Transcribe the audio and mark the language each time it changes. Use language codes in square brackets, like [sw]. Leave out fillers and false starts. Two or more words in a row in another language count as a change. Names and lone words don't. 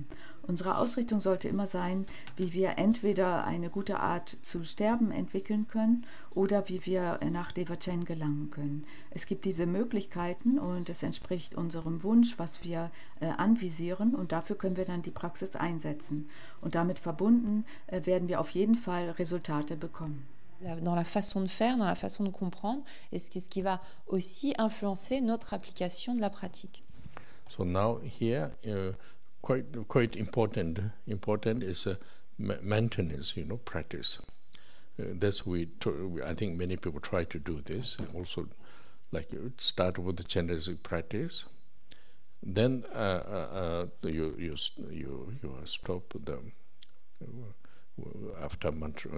[de] Unsere Ausrichtung sollte immer sein, wie wir entweder eine gute Art zu sterben entwickeln können oder wie wir nach Dewa Chen gelangen können. Es gibt diese Möglichkeiten und es entspricht unserem Wunsch, was wir anvisieren und dafür können wir dann die Praxis einsetzen. Und damit verbunden werden wir auf jeden Fall Resultate bekommen. [fr] Dans la façon de faire, dans la façon de comprendre, et ce qui va aussi influencer notre application de la pratique. [en] So now here, quite important is maintenance, practice. That's I think many people try to do this. Also, like start with the Chenrezik practice, then you stop the after mantra.